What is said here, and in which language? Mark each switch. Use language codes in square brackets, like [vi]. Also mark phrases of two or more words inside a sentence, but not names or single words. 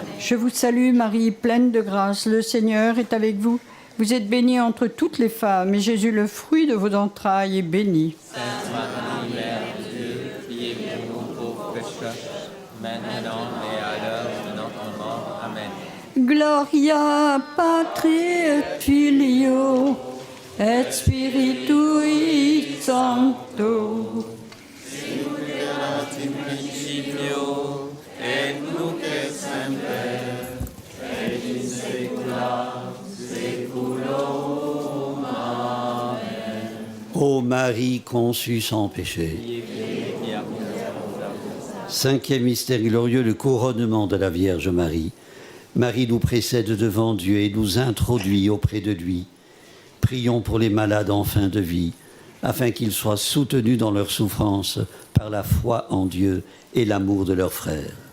[fr] Je vous salue Marie, pleine de grâce, le Seigneur est avec vous. Vous êtes bénie entre toutes les femmes, et Jésus, le fruit de vos entrailles, est béni. Sainte Marie, Mère de Dieu, priez pour nous pauvres pécheurs, maintenant et à l'heure de notre mort. Amen. [la] Gloria patri et filio et spiritui sancto. Principio et nunc et semper et in saecula saeculorum. Amen. [fr] Ô Marie conçue sans péché. Cinquième mystère glorieux, le couronnement de la Vierge Marie. Marie nous précède devant Dieu et nous introduit auprès de lui. Prions pour les malades en fin de vie, afin qu'ils soient soutenus dans leur souffrance par la foi en Dieu et l'amour de leurs frères.